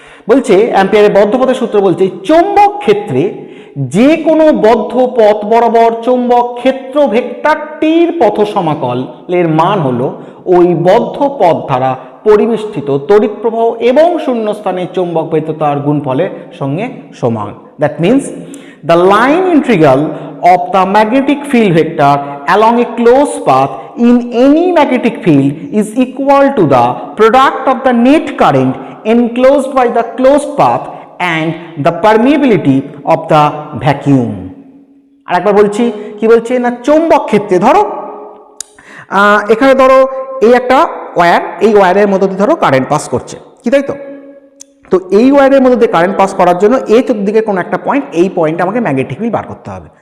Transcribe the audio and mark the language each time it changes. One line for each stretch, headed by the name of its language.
Bangla: বলছে অ্যাম্পিয়ারের বদ্ধপথের সূত্র বলছে চৌম্বক ক্ষেত্রে যে কোনো বদ্ধ পথ বরাবর চৌম্বক ক্ষেত্র ভেক্টরটির পথ সমাকলের মান হলো ওই বদ্ধ পথ দ্বারা পরিবেষ্টিত তড়িৎ প্রবাহ এবং শূন্যস্থানের চৌম্বক বৈদ্যুতার গুণফলের সঙ্গে সমান।
English: That means the line integral of the magnetic field vector along a closed path in any magnetic field is equal to the product of the net current enclosed by the closed path and the permeability of the vacuum.
Bangla: আর একবার বলছি কি বলছে না, চৌম্বক ক্ষেত্রে ধরো এখানে ধরো এই একটা ওয়্যার, এই ওয়্যারের মধ্যে দিয়ে ধরো কারেন্ট পাস করছে কি, তাই তো। তো এই ওয়্যারের মধ্যে দিয়ে কারেন্ট পাস করার জন্য এই চতুর্দিকে কোনো একটা পয়েন্ট, এই পয়েন্টে আমাকে ম্যাগনেটিক ফিল্ড বার করতে হবে।